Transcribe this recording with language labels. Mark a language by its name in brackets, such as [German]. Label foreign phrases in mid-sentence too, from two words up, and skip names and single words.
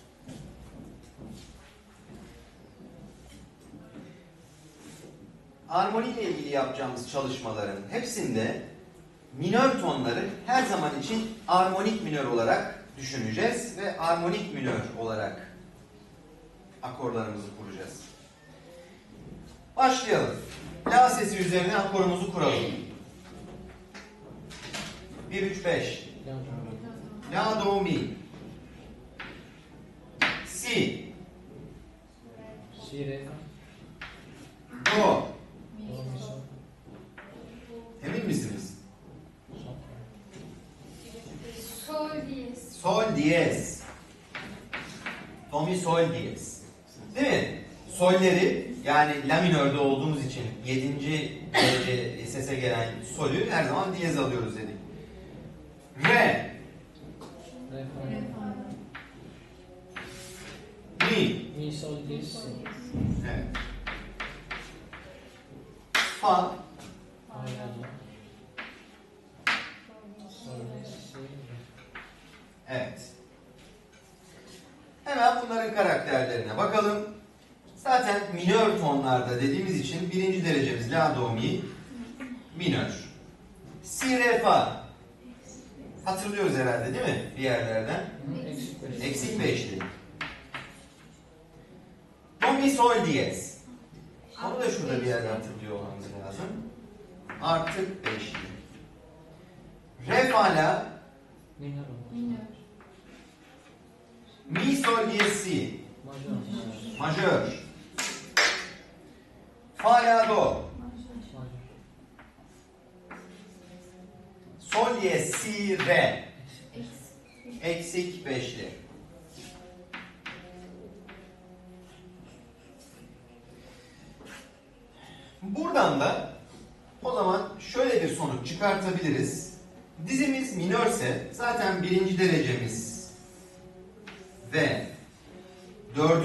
[Turkish] Armoni ile ilgili yapacağımız çalışmaların hepsinde minör tonları her zaman için armonik minör olarak düşüneceğiz ve armonik minör olarak akorlarımızı kuracağız. Başlayalım. La sesi üzerine akorumuzu kuralım. 1, 3, 5. La, do, mi. Si. Si, re, fa. Do. Do, mi, sol. Emin misiniz? Sol. Sol diyez. Sol diyez. Do, mi, sol diyez. Değil mi? Solleri, yani la minörde olduğumuz için 7. derece sese gelen solü her zaman diyez alıyoruz dedik. Re. Re, fa. Mi. Mi, sol, diyez, si. Evet. Fa. Fa, la, do. Sol, diyez, si, re. Evet. Hemen bunların karakterlerine bakalım. Zaten minör tonlarda dediğimiz için 1. derecemiz la, do, mi minör. Si, re, fa. Hatırlıyoruz herhalde değil mi? Bir yerlerden. Hı, eksik 5. Eksik 5'li. Do, mi, sol diyez. Onu da şurada bir yerde hatırlıyor olmamız lazım. Artık 5'li. Re, fa, la, Minör olmaz. Minör. mi, sol diyez, si. Majör. Majör. Fa, la, do. Majör. Sol diyez, si, re. Eksik. Eksik 5'li. Buradan da o zaman şöyle bir sonuç çıkartabiliriz. Dizimiz minörse zaten 1. derecemiz ve 4.